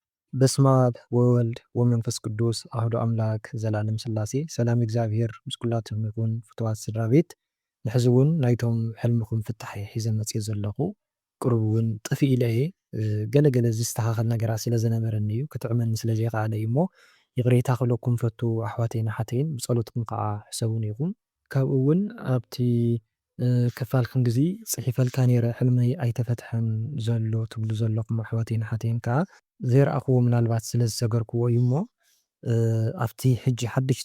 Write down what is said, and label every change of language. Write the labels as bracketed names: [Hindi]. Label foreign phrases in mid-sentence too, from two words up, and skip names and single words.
[Geez] በስመ አብ ወወልድ ወመንፈስ ቅዱስ አሐዱ አምላክ [Tigrinya] ዘላለም ሥላሴ ሰላም እግዚአብሔር ምስ ኩላትኩም ይኩን። ፍትዋት ስድራ ቤት ንሕዚ እውን ናይቶም ሕልምኩም ፍታሕ ሒዘ መፅእ ዘለኹ ቅርቡ እውን ጥፊእ ኢለ እየ ገለገለ ዝስተኻኸል ነገራት ስለ ዝነበረኒ እዩ ክትዕመኒ ስለ ዘይከኣለ እዩ እሞ ይቕሬታ ክብለኩም ፈቱ ኣሕዋተይን ሓተይን ብፀሎትኩም ከዓ ሕሰቡን ኢኹም። ካብኡ እውን ኣብቲ ክፋል ክንግዚ ፅሒፈልካ ነይረ ሕልመይ ኣይተፈትሐን ዘሎ ትብሉ ዘለኹም ኣሕዋተይን ሓተይን ከዓ ዘይረኣኽዎ ምናልባት ስለ ዝሰገርክዎ እዩ እሞ ኣብቲ ሕጂ ሓደሽቲ